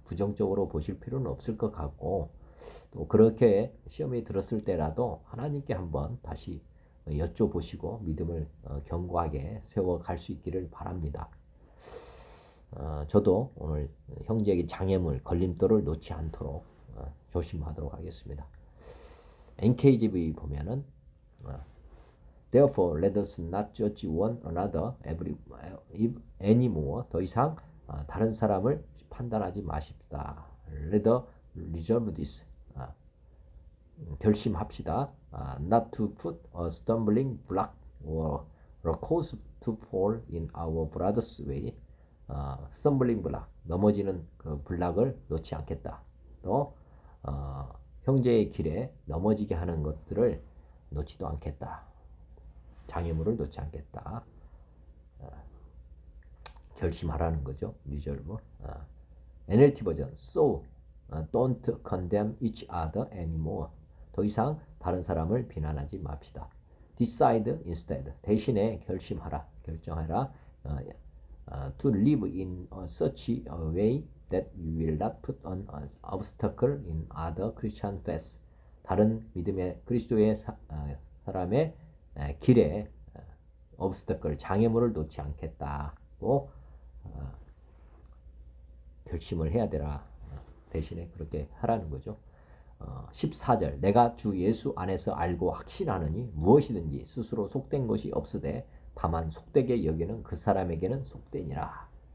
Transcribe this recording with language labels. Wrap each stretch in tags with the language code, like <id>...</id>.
<ko>부정적으로 보실 필요는 없을 것 같고 또 그렇게 시험이 들었을 때라도 하나님께 한번 다시 여쭤보시고 믿음을 견고하게 세워갈 수 있기를 바랍니다. 저도 오늘 형제에게 장애물, 걸림돌을 놓지 않도록 조심하도록 하겠습니다.</ko> <en>NKJV</en> <ko>보면은</ko> <en>Therefore, let us not judge one another anymore.</en> <ko>더 이상 다른 사람을 판단하지 마십시다.</ko> <en>Rather, resolve this.</en> <ko>결심합시다.</ko> <en>Not to put a stumbling block or a cause to fall in our brother's way. stumbling block,</en> <ko>넘어지는 그 블락을 놓지 않겠다. 또 형제의 길에 넘어지게 하는 것들을 놓지도 않겠다. 장애물을 놓지 않겠다. 결심하라는 거죠. 리졸브. NLT 버전.</ko> <en>So, don't condemn each other anymore.</en> <ko>더 이상 다른 사람을 비난하지 맙시다.</ko> <en>Decide instead.</en> <ko>대신에 결심하라. 결정하라.</ko> <en>To live in such a way that you will not put an obstacle in other Christian faiths.</en> <ko>다른 믿음의 그리스도의 사람의 길에 obstacle, 장애물을 놓지 않겠다고 결심을 해야 되라. 대신에 그렇게 하라는 거죠. 14절 내가 주 예수 안에서 알고 확신하느니 무엇이든지 스스로 속된 것이 없으되 다만 속되게 여기는 그 사람에게는 속되니라.</ko>